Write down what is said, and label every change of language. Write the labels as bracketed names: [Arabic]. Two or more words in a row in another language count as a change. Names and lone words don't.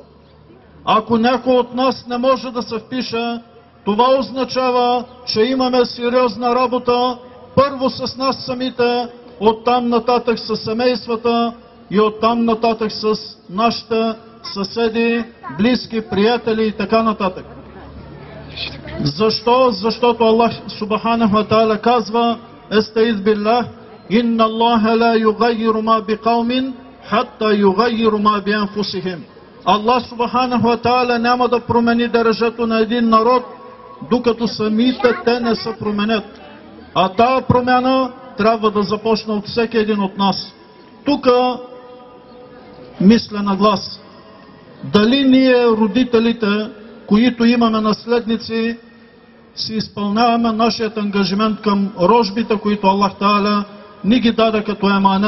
[Bulgarian] Ако някой от нас не може да се впише, това означава, че имаме сериозна работа, първо с нас самите, оттам нататък с семействата и оттам нататък с нашите съседи, близки, приятели и така нататък. Защо? [Arabic] Защото الله سبحانه وتعالى казва: أستعيذ بالله، إن الله لا يغير ما بقوم حتى يغيروا ما بأنفسهم. [Bulgarian] Аллах [Arabic] سبحانه وتعالى [Bulgarian] няма да промени държето на един народ, докато самите те не се променят. А тая промяна трябва да започне от всеки един от нас. Тук мисля на глас: дали ние, родителите, които имаме наследници, си изпълняваме нашият ангажимент към рожбите, които Аллах Та'аля ни ги даде като еманет.